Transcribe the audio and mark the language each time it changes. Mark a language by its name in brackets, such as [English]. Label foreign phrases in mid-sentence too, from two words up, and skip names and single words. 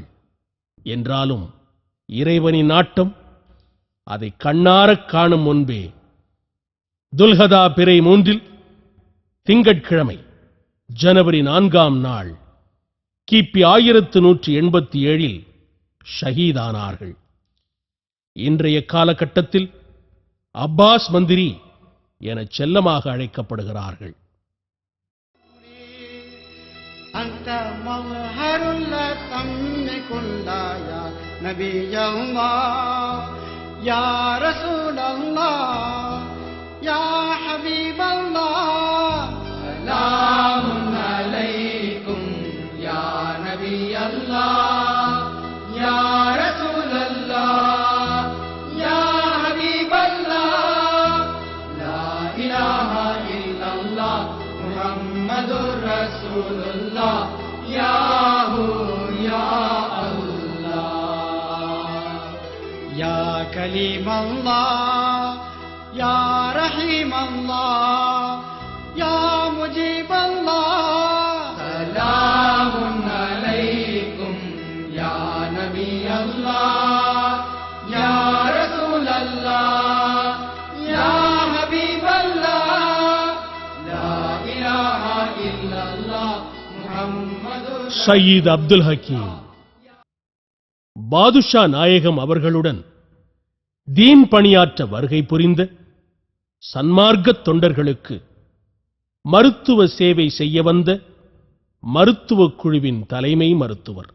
[Tamil] என்றாலும் இறைவனின் நாட்டம் அதை கண்ணாரக் காணும் முன்பே துல்ஹதா பிறை 3 திங்கட்கிழமை ஜனவரி 4ஆம் நாள் கிபி 1187 ஷஹீதானார்கள். இன்றைய காலகட்டத்தில் அப்பாஸ் மந்திரி என செல்லமாக அழைக்கப்படுகிறார்கள். [Arabic] أنت مظهر لا تملك يا نبي الله يا رسول الله يا حبيب الله سلام عليكم يا نبي الله يا رسول الله يا حبيب الله لا إله إلا الله محمد محمد رسول الله, يا هو يا الله. يا كليم الله، يا رحيم الله، يا مجيب الله. سلام عليكم يا نبي الله، يا رسول الله، يا حبيب الله. لا إله إلا الله محمد [Tamil] சயீத் அப்துல் ஹக்கீம் பாதுஷா நாயகம் அவர்களுடன் தீன் பணியாற்ற வருகை புரிந்த சன்மார்க்கத் தொண்டர்களுக்கு மருத்துவ சேவை செய்ய வந்த மருத்துவக் குழுவின் தலைமை மருத்துவர்.